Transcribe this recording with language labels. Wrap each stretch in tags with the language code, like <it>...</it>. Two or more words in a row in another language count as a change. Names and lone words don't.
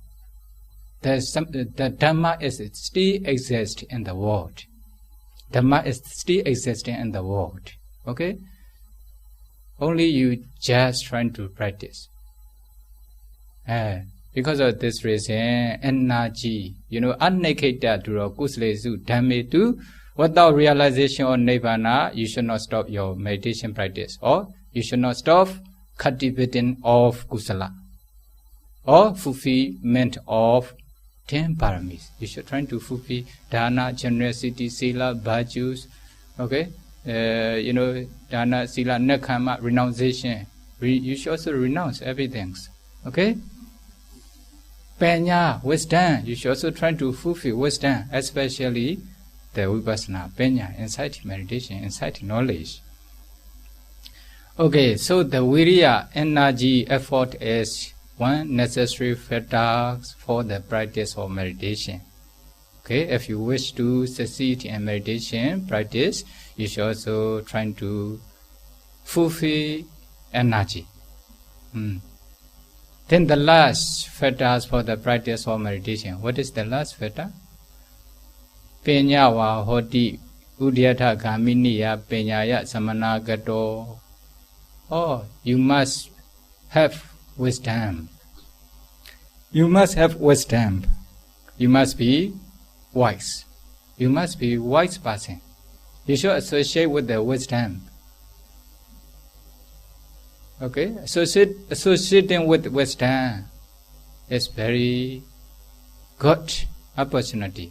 <en>The Dharma is still exists in the world. Dharma is still existing in the world. Okay? Only you just trying to practice. Because of this reason, energy,</en> <pi>unneketa duro kuslesu dhammetu,</pi> <en>without realization of Nibbana, you should not stop your meditation practice, or you should not stop cultivating of kusala, or fulfillment of 10 paramis. You should try to fulfill dana, generosity, sila, virtues, okay?</en> <pi>Dana, sila, nekkhamma,</pi> <en>renunciation. You should also renounce everything, okay? Panya, wisdom. You should also try to fulfill wisdom, especially the</en> <pi>vipassana, panya,</pi> <en>insight meditation, insight knowledge. Okay, so the virya, energy, effort is one necessary factor for the practice of meditation. Okay, if you wish to succeed in meditation practice, you should also try to fulfill energy. Then the last factors for the practice of meditation. What is the last factor?</en> <pi>Penya wa hoti udyatha gaminiya penyaya samanagato.</pi> <en>Oh, you must have wisdom. You must have wisdom. You must be wise. You must be wise person. You should associate with the wisdom. Okay, associating with wisdom is very good opportunity.</en>